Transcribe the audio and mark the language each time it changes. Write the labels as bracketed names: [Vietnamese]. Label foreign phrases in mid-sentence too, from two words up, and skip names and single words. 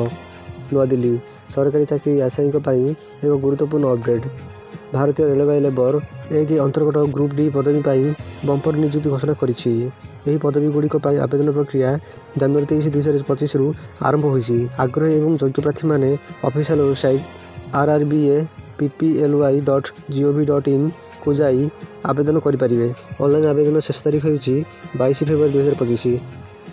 [Odia] ନୂଆଦିଲ୍ଲୀ ସରକାରୀ ଚାକିରି ଆଶାୟୀଙ୍କ ପାଇଁ ଏକ ଗୁରୁତ୍ୱପୂର୍ଣ୍ଣ ଅପଡେଟ୍। ଭାରତୀୟ ରେଳବାଇ ଲେବର 1 ଅନ୍ତର୍ଗତ ଗ୍ରୁପ୍ ଡି ପଦବୀ ପାଇଁ ବମ୍ପର ନିଯୁକ୍ତି ଘୋଷଣା କରିଛି। ଏହି ପଦବୀଗୁଡ଼ିକ ପାଇଁ ଆବେଦନ ପ୍ରକ୍ରିୟା ଜାନୁଆରୀ 23, 2025ରୁ ଆରମ୍ଭ ହୋଇଛି। ଆଗ୍ରହୀ ଏବଂ ଯୋଗ୍ୟ ପ୍ରାର୍ଥୀମାନେ [English] official website [Odia] rrba.pply.gov.in କୁ ଯାଇ ଆବେଦନ କରିପାରିବେ। ଅନଲାଇନ୍ ଆବେଦନ ଶେଷ ତାରିଖ ହେଉଛି 22 ଫେବୃଆରୀ 2025।